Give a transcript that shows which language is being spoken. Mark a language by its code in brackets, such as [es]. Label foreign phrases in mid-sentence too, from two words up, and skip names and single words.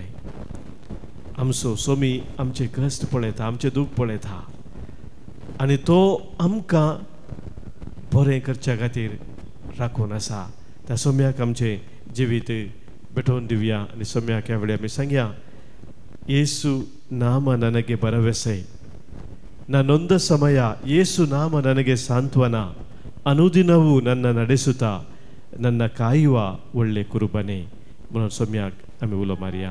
[kok] आमचो सोमी आमचे कश्ट पळयता आमचे दूख पळयता आनी तो आमकां बरें करच्या खातीर राखून आसा. त्या सोम्याक आमचे जिवीत भेटोवन दिवया आनी सोम्याक ह्या वेळी आमी सांगया येसू नाम [kn] ನನಗೆ ಭರವಸೆ ನನ್ನೊಂದ ಸಮಯ ಯೇಸು ನಾಮ ನನಗೆ ಸಾಂತ್ವನ ಅನುದಿನವೂ ನನ್ನ ನಡೆಸುತ್ತಾ ನನ್ನ ಕಾಯುವ ಒಳ್ಳೆ ಕುರುಬನೆ [kok] म्हणून सोम्याक आमी उलो मारया.